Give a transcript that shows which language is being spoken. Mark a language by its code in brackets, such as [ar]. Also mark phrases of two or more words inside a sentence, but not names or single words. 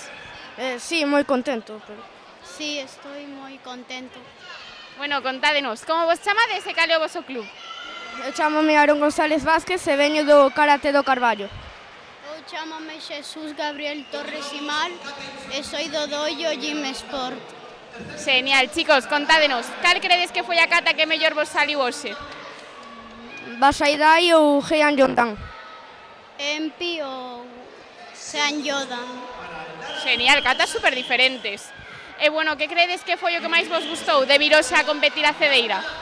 [gl] Sí, moi contento. Pero... Sí, estoy moi contento. Bueno, contádenos, como vos chamades e cal é o voso club? Eu chamome Aaron González Vázquez e veño do Karate do Carballo. Eu chamame Jesús Gabriel Torres Imal e soy do dojo Gym Sport. Genial, chicos, contádenos, cal credes que foi a cata que mellor vos saliu hoxe? Basaidai ou Heian Yondan. Empi ou Sean Yodan. Genial, catas super diferentes. E bueno, que credes que foi o que máis vos gustou de vir hoxe a competir a Cedeira?